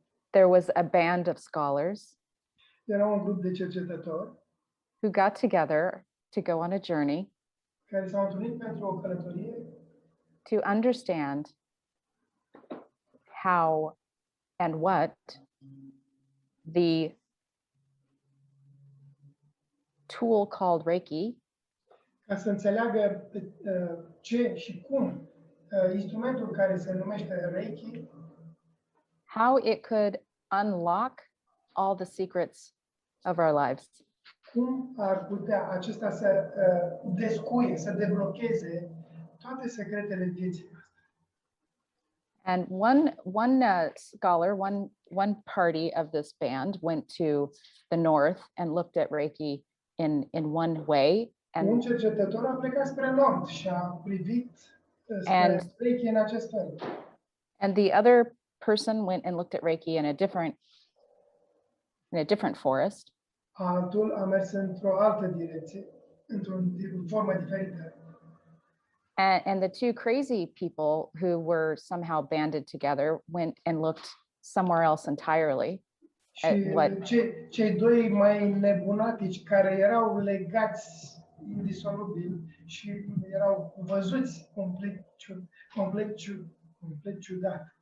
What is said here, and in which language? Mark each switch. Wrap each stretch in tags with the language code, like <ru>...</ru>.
<en>there was a band of scholars</en> <ro>Era un grup de cercetători</ro> <en>who got together to go on a journey</en> <ro>care s-au întâlnit pentru o călătorie</ro> <en>to understand how and what the tool called Reiki</en> <ro>ca să înțeleagă ce și cum instrumentul care se numește Reiki,</ro> <en>how it could unlock all the secrets of our lives.</en> <ro>cum ar putea acesta să descuie, să deblocheze toate secretele vieții noastre.</ro> <en>And one scholar, one party of this band went to the north and looked at Reiki in one way,</en> <ro>Un</ro> <en>and</en> <ro>cercetător a plecat spre nord și a privit spre Reiki în acest fel.</ro> <en>and the other person went and looked at Reiki in a different forest.</en> <ro>Altul a mers într-o altă direcție, într-o formă diferită.</ro> <en>And the two crazy people who were somehow banded together went and looked somewhere else entirely.</en> <ro>Și cei doi mai nebunatici care erau legați indisolubil și erau văzuți complet ciudat.</ro>